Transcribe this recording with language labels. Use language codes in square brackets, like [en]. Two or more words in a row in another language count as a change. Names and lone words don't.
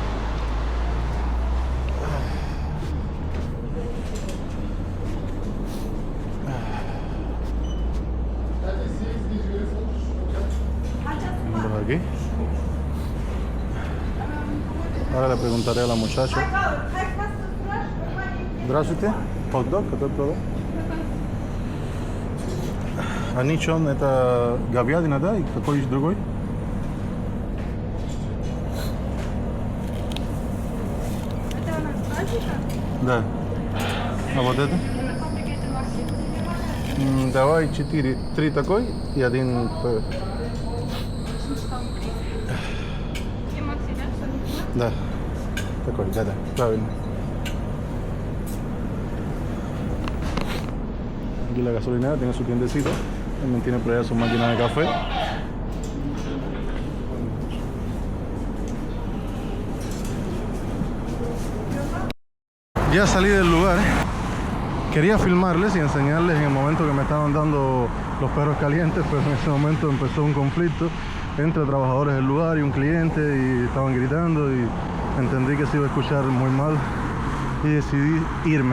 [es] Vamos aquí. Ahora le preguntaré a la muchacha. [ru] Здравствуйте. Hot-dog, который продал? А ничего, это говядина, да? И какой-нибудь другой? Это у нас базика. Да. А вот это? Давай 4. 3 такой и 1 такой. Да. Такой, да, правильно. [es] Aquí la gasolinera tiene su tiendecita, también tiene por allá su máquina de café. Ya salí del lugar, quería filmarles y enseñarles en el momento que me estaban dando los perros calientes, pero en ese momento empezó un conflicto entre trabajadores del lugar y un cliente y estaban gritando y entendí que se iba a escuchar muy mal y decidí irme.